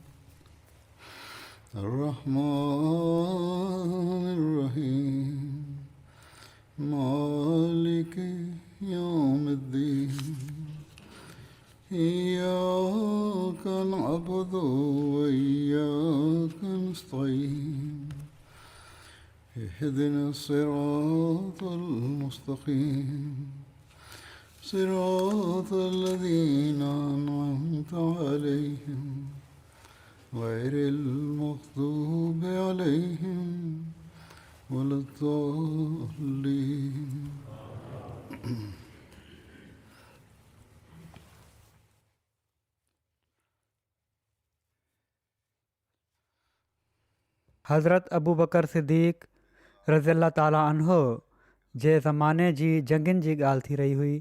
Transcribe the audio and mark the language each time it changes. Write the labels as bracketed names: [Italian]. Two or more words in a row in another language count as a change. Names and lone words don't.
[Arabic] الرحمن الرحيم مالك يوم الدين إياك نعبد وإياك نستعين اهدنا الصراط المستقيم صراط الذين أنعمت عليهم غير المغضوب عليهم ولا الضالين. [Sindhi] हज़रत अबू बकर सिद्दीक़ रज़ियल्लाहु ताला अन्हो जे ज़माने जी जंगनि जी ॻाल्हि थी रही हुई।